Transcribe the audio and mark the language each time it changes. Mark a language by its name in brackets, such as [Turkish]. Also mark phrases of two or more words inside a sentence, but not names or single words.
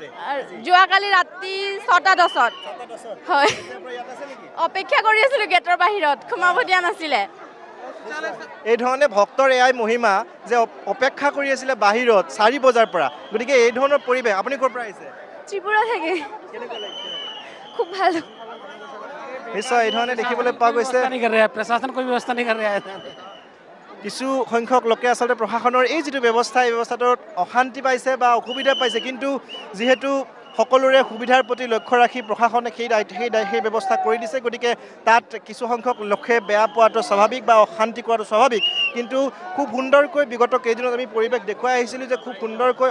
[Assamese] যোৱাকালি ৰাতি 6:10 হয় অপেক্ষা কৰি আছিলো গেটৰ বাহিৰত সোমাব দিয়া নাছিলে এই ধৰণে ভক্তৰ এয়াই মহিমা যে অপেক্ষা কৰি আছিলে বাহিৰত 4 বজাৰ পৰা গতিকে এই ধৰণৰ পৰিৱেশ আপুনি ক'ৰ পৰা আহিছে [Bangla] ত্ৰিপুৰা থেকে খুব ভাল [Assamese] নিশ্চয় এই ধৰণে দেখিবলৈ পোৱা গৈছে [Hindi] प्रशासन कोई व्यवस्था नहीं कर रहा है [Assamese] কিছু সংখ্যক লোকে আচলতে প্ৰশাসনৰ এই যিটো ব্যৱস্থা এই ব্যৱস্থাটোত অশান্তি পাইছে বা অসুবিধা পাইছে কিন্তু যিহেতু সকলোৰে সুবিধাৰ প্ৰতি লক্ষ্য ৰাখি প্ৰশাসনে সেই ব্যৱস্থা কৰি দিছে গতিকে তাত কিছু সংখ্যক লোকে বেয়া পোৱাটো স্বাভাৱিক বা অশান্তি কৰাটো স্বাভাৱিক কিন্তু খুব সুন্দৰকৈ বিগত কেইদিনত আমি পৰিৱেশ দেখুৱাই আহিছিলোঁ যে খুব সুন্দৰকৈ